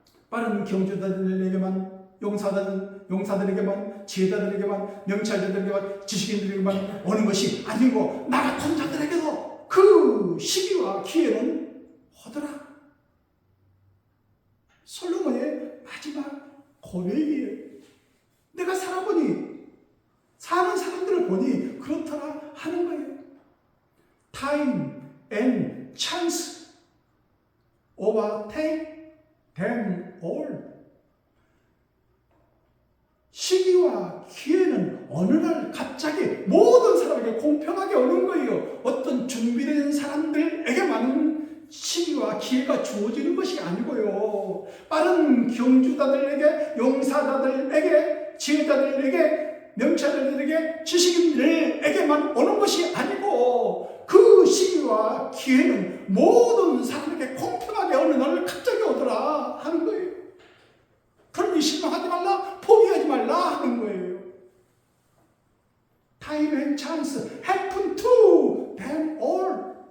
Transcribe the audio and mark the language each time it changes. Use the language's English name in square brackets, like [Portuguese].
[Korean] 빠른 경주자들에게만, 용사들에게만, 지혜자들에게만, 명철자들에게만, 지식인들에게만 오는 것이 아니고 나 같은 자들에게도 그 시기와 기회는 오더라. 솔로몬의 마지막 고백이에요. 내가 살아보니, 사는 사람들을 보니 그렇더라 하는 거예요. [English] Time and chance overtake them all. [Korean] 시기와 기회는 어느 날 갑자기 모든 사람에게 공평하게 오는 거예요. 어떤 준비된 사람들에게만 시기와 기회가 주어지는 것이 아니고요. 빠른 경주자들에게, 용사자들에게, 지혜자들에게, 명철자들에게, 지식인들에게만 오는 것이 아니고 그 시기와 기회는 모든 사람에게 공평하게 어느 날 갑자기 오더라 하는 거예요. 그러니 실망하지 말라, 포기하지 말라 하는 거예요. [English] Time and chance happen to them all.